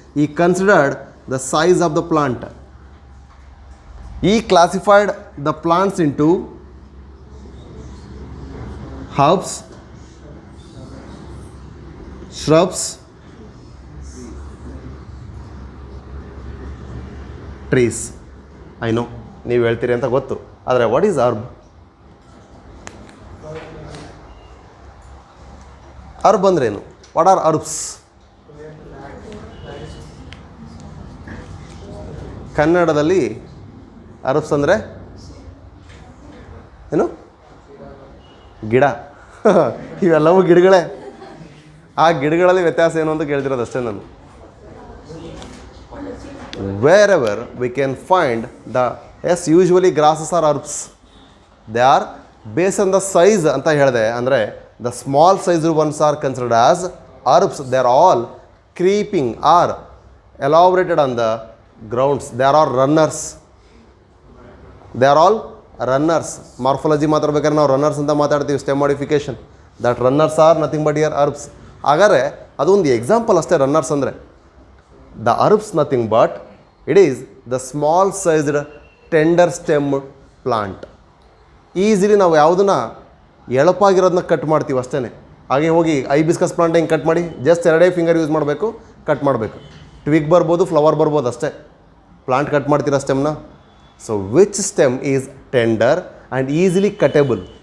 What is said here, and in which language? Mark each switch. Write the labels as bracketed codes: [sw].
[en] He considered the size of the plant. He classified the plants into herbs, shrubs, trees. I know [kn] ನೀವು ಹೇಳ್ತೀರಿ ಅಂತ ಗೊತ್ತು, ಆದರೆ [en] What is herb? [kn] Herb ಅಂದ್ರೇನು? [en] What are herbs? [kn] ಕನ್ನಡದಲ್ಲಿ herbs ಅಂದರೆ ಏನು? ಗಿಡ. ಇವೆಲ್ಲವೂ ಗಿಡಗಳೇ. ಆ ಗಿಡಗಳಲ್ಲಿ ವ್ಯತ್ಯಾಸ ಏನು ಅಂತ ಕೇಳ್ತಿರೋದು ಅಷ್ಟೇ ನಾನು. [en] Wherever we can find the, yes, usually grasses are herbs. They are based on the size [kn] ಅಂತ ಹೇಳಿದೆ. ಅಂದರೆ [en] the small sized ones are considered as herbs. They are all creeping or elaborated on the grounds. They are all runners. They are all runners. [kn] Morphology ಮಾತಾಡ್ಬೇಕಾದ್ರೆ ನಾವು runners ಅಂತ ಮಾತಾಡ್ತೀವಿ. Stem modification. [en] That runners are nothing but here herbs. [kn] ಹಾಗಾದರೆ ಅದೊಂದು example ಅಷ್ಟೇ runners ಅಂದರೆ. [en] The herbs nothing but it is the small sized tender stem plant. [kn] Easily ನಾವು ಯಾವುದನ್ನ ಎಳಪಾಗಿರೋದನ್ನ ಕಟ್ ಮಾಡ್ತೀವಿ ಅಷ್ಟೇ. ಹಾಗೆ ಹೋಗಿ ಐಬಿಸ್ಕಸ್ ಪ್ಲಾಂಟ್ ಹಿಂಗೆ ಕಟ್ ಮಾಡಿ ಜಸ್ಟ್ ಎರಡೇ ಫಿಂಗರ್ ಯೂಸ್ ಮಾಡಬೇಕು, ಕಟ್ ಮಾಡಬೇಕು. ಟ್ವಿಗ್ ಬರ್ಬೋದು, ಫ್ಲವರ್ ಬರ್ಬೋದು ಅಷ್ಟೇ. ಪ್ಲಾಂಟ್ ಕಟ್ ಮಾಡ್ತೀರಾ ಸ್ಟೆಮ್ನ. [en] So which stem is tender and easily cuttable.